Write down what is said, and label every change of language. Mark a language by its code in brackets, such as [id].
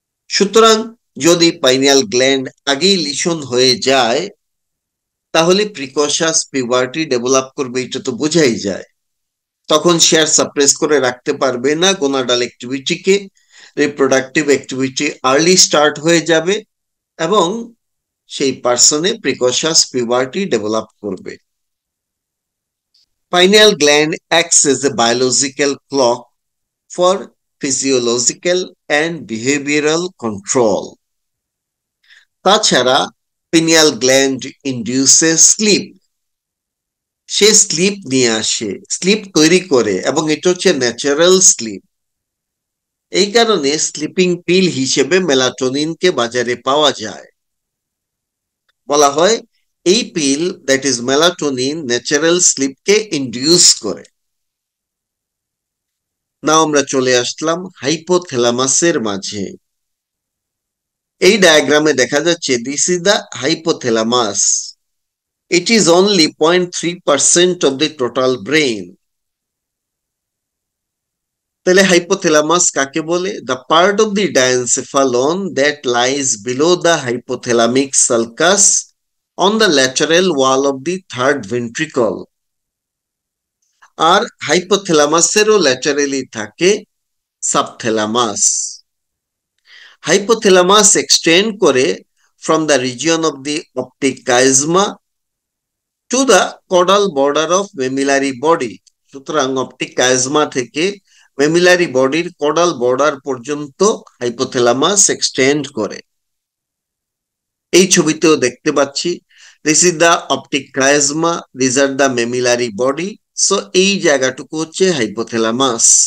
[bn] সুতরাং যদি pineal gland আগেই লিশন হয়ে যায়, তাহলে প্রিকশাস পিউবার্টি ডেভেলপ করবে, এটা তো বোঝাই যায়। তখন সে আর সাপ্রেস করে রাখতে পারবে না gonadal অ্যাক্টিভিটিকে, reproductive activity early start হয়ে যাবে এবং সেই পার্সনে প্রিকশাস পিউবার্টি ডেভেলপ করবে। [en] Pineal gland acts as a biological clock for physiological and behavioral control. [bn] তাছাড়া [en] pineal gland induces sleep, [bn] সে স্লিপ নিয়ে আসে, স্লিপ তৈরি করে, এবং এটা হচ্ছে ন্যাচারাল স্লিপ। এই কারণে স্লিপিং পিল হিসেবে মেলাটোনিনকে বাজারে পাওয়া যায়। বলা হয় এই পিল, that is melatonin, natural স্লিপকে induce করে। নাও আমরা চলে আসলাম হাইপোথ্যালামাসের মাঝে। এই ডায়াগ্রামে দেখা যাচ্ছে [en] This is the hypothalamus. It is only 0.3% of the total brain. [bn] তাহলে হাইপোথ্যালামাস কাকে বলে? [en] The part of the diencephalon that lies below the hypothalamic sulcus on the lateral wall of the third ventricle. [bn] আর হাইপোথ্যালামাসেরও laterally থাকে সাবথ্যালামাস। [en] Hypothalamus extend করে from the region of the optic chiasma to the caudal border of mammillary body. [bn] সুতরাং optic কাইজমা থেকে মেমিলারি বডির কোডাল border পর্যন্ত hypothalamus extend করে। এই ছবিতেও দেখতে পাচ্ছি [en] This is the optic chiasma, this are the mammillary body. [bn] So এই জায়গাটুকু হচ্ছে হাইপোথ্যালামাস।